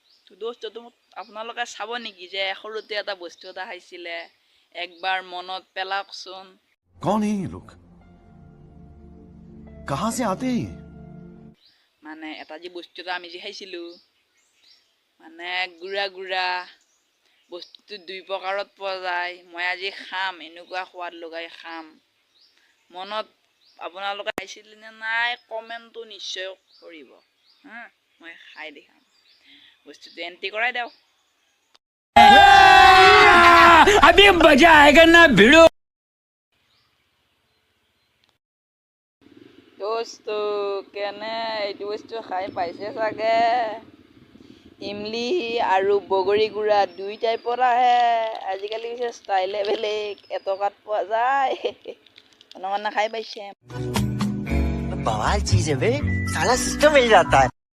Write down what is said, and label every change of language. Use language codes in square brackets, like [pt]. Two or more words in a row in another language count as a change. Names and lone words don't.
[as] দোস্ত আপোনালোকে চাব নেকি যে সৰুতে এটা বস্তু এটা খাইছিলে একবাৰ মনত পেলাওকচোন। [hi] कौन है ये लोग? कहां से आते हैं ये? [as] মানে এটা যে বস্তু এটা আমি যে খাইছিলোঁ মানে গুড়া গুড়া বস্তুটো দুই প্ৰকাৰত পোৱা যায়। মই আজি খাম, এনেকুৱা সোৱাদ লগাই খাম। মনত আপোনালোকে খাইছিলে নে নাই কমেণ্টটো নিশ্চয় কৰিব। মই খাই দেখাম, বস্তুটো এণ্ট্ৰি কৰাই দিয়ক। [hi] अभी मजा आएगा ना भिड़ो। [as] দোস্ত কেনে এইটো বস্তু খাই পাইছে চাগে? ইমলি আৰু বগৰী গুড়া দুই টাইপৰ আহে। আজিকালি পিছে ষ্টাইলে বেলেগ, এটকাত পোৱা যায়। অনুমান খাই পাইছে? [hi] बवाल चीज है बे, साला सिस्टम मिल जाता है।